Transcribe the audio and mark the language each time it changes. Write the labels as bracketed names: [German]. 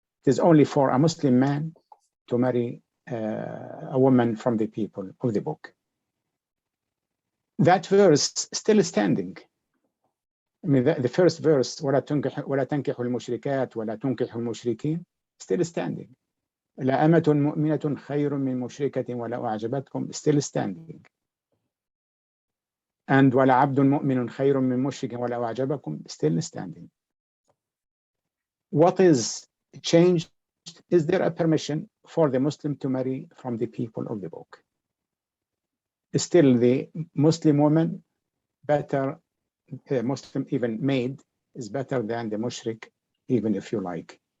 [English] It is only for a Muslim man to marry a woman from the people of the book. That verse still standing. I mean, the first verse, [Arabic] ولا تنكحوا المشركات ولا تنكحوا المشركين, [English] still standing. [Arabic] لا أمة مؤمنة خير من مشركة ولا أعجبتكم, [English] still standing. [Arabic] And ولا عبد مؤمن خير من مشرك ولا أعجبكم, [English] still standing. What is changed? Is there a permission for the Muslim to marry from the people of the book? Still, the Muslim woman better, Muslim even maid is better than the mushrik, even if you like.